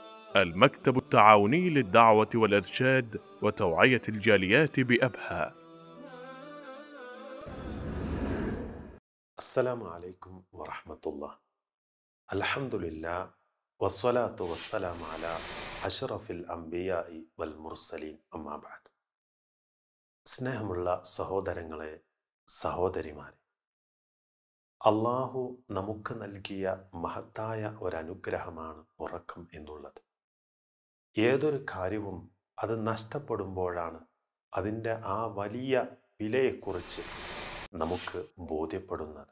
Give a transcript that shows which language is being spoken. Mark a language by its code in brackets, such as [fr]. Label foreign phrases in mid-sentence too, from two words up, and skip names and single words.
[ar] المكتب التعاوني للدعوة والإرشاد وتوعية الجاليات بأبها. السلام عليكم ورحمة الله. الحمد لله والصلاة والسلام على أشرف الأنبياء والمرسلين أما بعد. [ml] സ്നേഹമുള്ള സഹോദരങ്ങളെ, സഹോദരിമാരെ, അള്ളാഹു നമുക്ക് നൽകിയ മഹത്തായ ഒരനുഗ്രഹമാണ് ഉറക്കം എന്നുള്ളത്. ഏതൊരു കാര്യവും അത് നഷ്ടപ്പെടുമ്പോഴാണ് അതിൻ്റെ ആ വലിയ വിലയെക്കുറിച്ച് നമുക്ക് ബോധ്യപ്പെടുന്നത്.